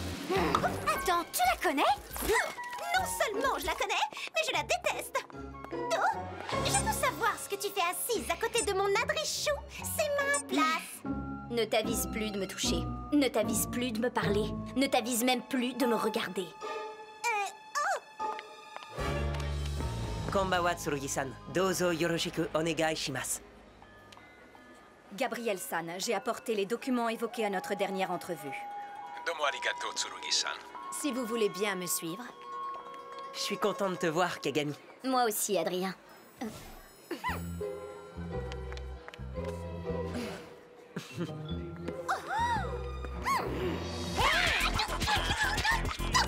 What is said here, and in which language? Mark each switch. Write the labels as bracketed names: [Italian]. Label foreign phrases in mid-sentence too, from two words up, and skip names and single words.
[French] Attends, tu la connais? Non seulement je la connais, mais je la déteste! Oh, je veux savoir ce que tu fais assise à côté de mon adrichou. C'est ma place! Ne t'avise plus de me toucher. Ne t'avise plus de me parler. Ne t'avise même plus de me regarder. [Japanese] Konbawa, Tsurugi-san. どうぞよろしくお願いします. [French] Gabriel-san, j'ai apporté les documents évoqués à notre dernière entrevue. [Japanese] どうもありがとう, Tsurugi-san. [French] Si vous voulez bien me suivre. Je suis content de te voir, Kagami. Moi aussi, Adrien. Ok!